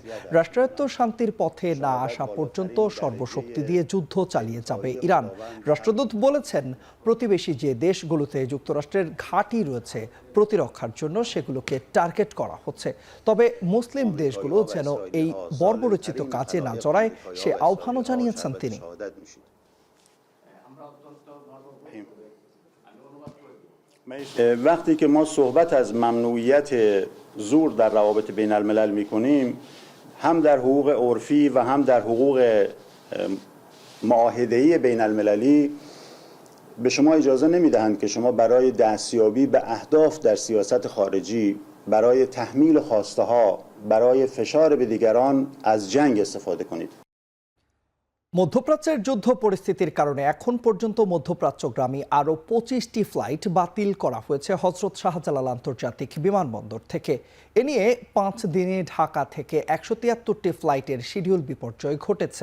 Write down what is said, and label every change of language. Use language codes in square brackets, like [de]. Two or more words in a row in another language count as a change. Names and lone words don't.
[bn] রাষ্ট্রায়ত্ত শান্তির পথে না আসা পর্যন্ত সর্বশক্তি দিয়ে যুদ্ধ চালিয়ে যাবে ইরান। রাষ্ট্রদূত বলেছেন, প্রতিবেশী যে দেশগুলোতে যুক্তরাষ্ট্রের ঘাঁটি রয়েছে প্রতিরক্ষার জন্য সেগুলোকে টার্গেট করা হচ্ছে। তবে মুসলিম দেশগুলো যেন এই বর্বরচিত কাজে না জড়ায় সে আহ্বানও জানিয়েছেন তিনি। [fa] وقتی که ما صحبت از ممنوعیت زور در روابط بین الملل میکنیم، هم در حقوق عرفی و هم در حقوق معاهده‌ای بین المللی به شما اجازه نمیدهند که شما برای دستیابی به اهداف در سیاست خارجی، برای تحمیل خواسته ها، برای فشار به دیگران از جنگ استفاده کنید. [bn] মধ্যপ্রাচ্যের যুদ্ধ পরিস্থিতির কারণে এখন পর্যন্ত মধ্যপ্রাচ্যগামী আরও ২৫টি ফ্লাইট বাতিল করা হয়েছে হজরত শাহজালাল আন্তর্জাতিক বিমানবন্দর থেকে। এ নিয়ে ৫ দিনে ঢাকা থেকে ১৭৩টি ফ্লাইটের শিডিউল বিপর্যয় ঘটেছে।